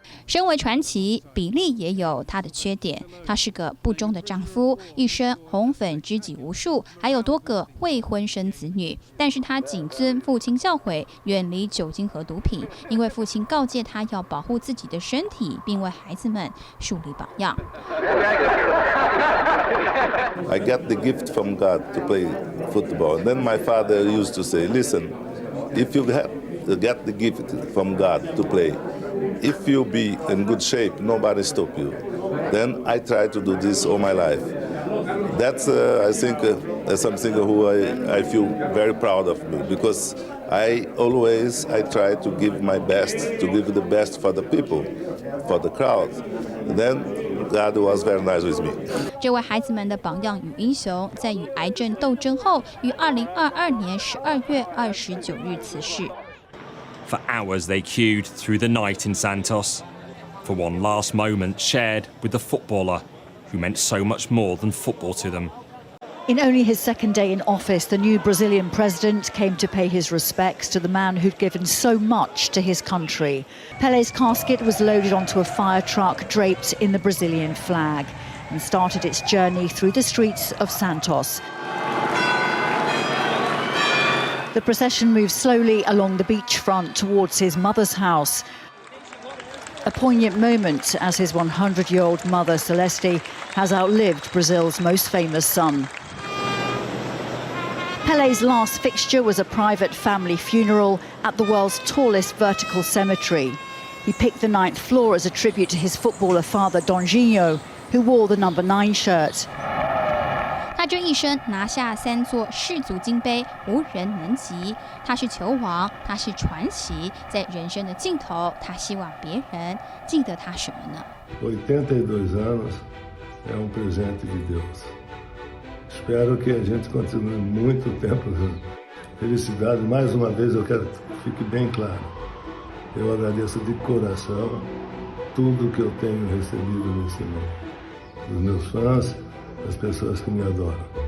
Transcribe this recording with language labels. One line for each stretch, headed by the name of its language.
Chinese: 身为传奇，比利也有他的缺点。他是个不忠的丈夫，一生红粉知己无数，还有多个未婚生子女。但是他谨遵父亲教诲，远离酒精和毒品，因为父亲告诫他要保护自己的身体，并为孩子们树立榜样。
English: I got the gift from God to play football. And then my father used to say, listen, if you get the gift from God to play, if you be in good shape, nobody stop you. Then I try to do this all my life. That's, I think, something who I feel very proud of me, because I try to give my best, to give the best for the people, for the crowd. Then God was very nice with me.
Chinese: 这位孩子们的榜样与英雄，在与癌症斗争后，于2022年12月29日辞世。
English: For hours they queued through the night in Santos, for one last moment shared with the footballer who meant so much more than football to them. In only his second day in office, the new Brazilian president came to pay his respects to the man who'd given so much to his country. Pelé's casket was loaded onto a fire truck draped in the Brazilian flag and started its journey through the streets of Santos. The procession moved slowly along the beachfront towards his mother's house. A poignant moment as his 100-year-old mother, Celeste, has outlived Brazil's most famous son. Pelé's last fixture was a private family funeral at the world's tallest vertical cemetery. He picked the 9th floor as a tribute to his footballer father, Donjinho, who wore the number 9 shirt.
Chinese: 他这一生拿下3座世足金杯，无人能及。他是球王，他是传奇，在人生的尽头，他希望别人记得他什么呢
Portuguese: 82 anos é presente de Deus. Espero que a gente continue muito tempo juntos. Felicidade, mais uma vez eu quero que fique bem claro. Eu agradeço de coração tudo que eu tenho recebido nesse mundo. Dos meus fãs, das pessoas que me adoram.